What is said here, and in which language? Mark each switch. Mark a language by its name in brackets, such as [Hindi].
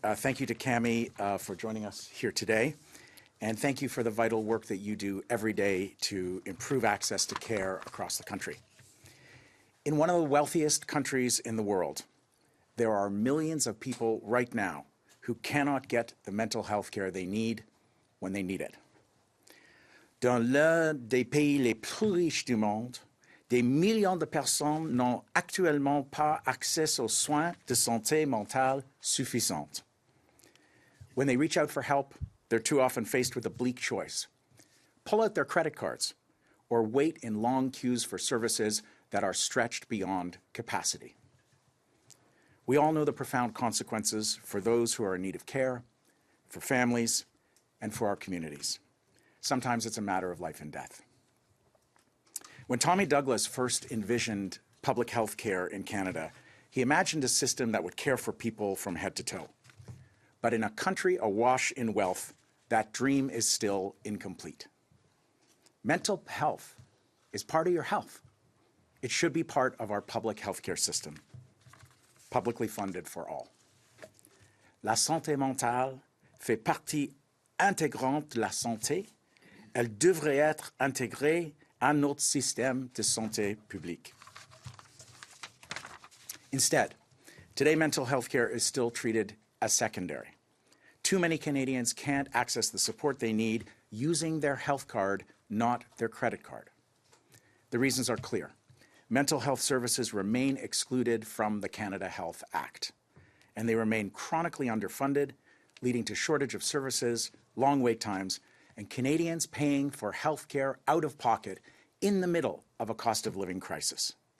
[English] Thank you to CAMIMH for joining us here today. And thank you for the vital work that you do every day to improve access to care across the country. In one of the wealthiest countries in the world, there are millions of people right now who cannot get the mental health care they need when they need it. [French] Dans l'un des pays les plus riches du monde, des millions de personnes n'ont actuellement pas accès aux soins de santé mentale suffisants. [English] When they reach out for help, they're too often faced with a bleak choice. Pull out their credit cards or wait in long queues for services that are stretched beyond capacity. We all know the profound consequences for those who are in need of care, for families, and for our communities. Sometimes it's a matter of life and death. When Tommy Douglas first envisioned public health care in Canada, he imagined a system that would care for people from head to toe. But in a country awash in wealth, that dream is still incomplete. Mental health is part of your health. It should be part of our public healthcare system, publicly funded for all. [French] La santé mentale fait partie intégrante de la santé. Elle devrait être intégrée à notre système de santé publique. [English] Instead, today mental health care is still treated as secondary. Too many Canadians can't access the support they need using their health card, not their credit card. The reasons are clear. Mental health services remain excluded from the Canada Health Act, and they remain chronically underfunded, leading to shortage of services, long wait times, and Canadians paying for health care out of pocket in the middle of a cost of living crisis.